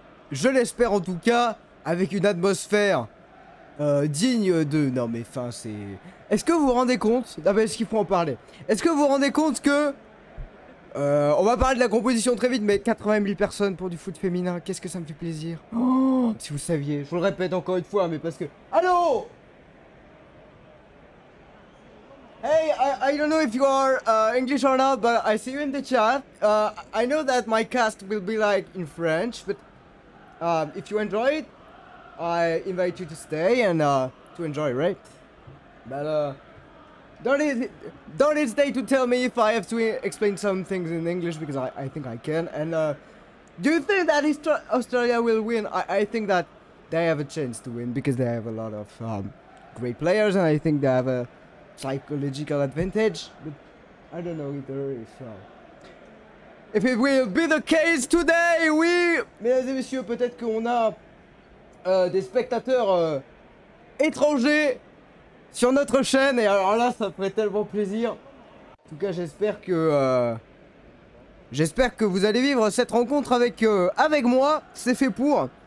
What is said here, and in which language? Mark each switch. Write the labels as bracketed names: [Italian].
[French] Je l'espère en tout cas, avec une atmosphère digne de... Non mais enfin, c'est... Est-ce que vous vous rendez compte... Ah bah, est-ce qu'il faut en parler? Est-ce que vous vous rendez compte que... on va parler de la composition très vite, mais 80 000 personnes pour du foot féminin, qu'est-ce que ça me fait plaisir. Oh, si vous saviez, je vous le répète encore une fois, mais parce que... Allô? [English] Hey, I don't know if you are English or not, but I see you in the chat. I know that my cast will be like in French, but if you enjoy it, I invite you to stay and to enjoy, right? But don't hesitate to tell me if I have to explain some things in English because I think I can. And do you think that Australia will win? I think that they have a chance to win because they have a lot of great players, and I think they have a psychological advantage, but I don't know either if it will be the case today. [French] Oui, mesdames et messieurs, peut-être qu'on a des spectateurs étrangers sur notre chaîne, et alors là, ça ferait tellement plaisir. En tout cas, j'espère que vous allez vivre cette rencontre avec moi. C'est fait pour.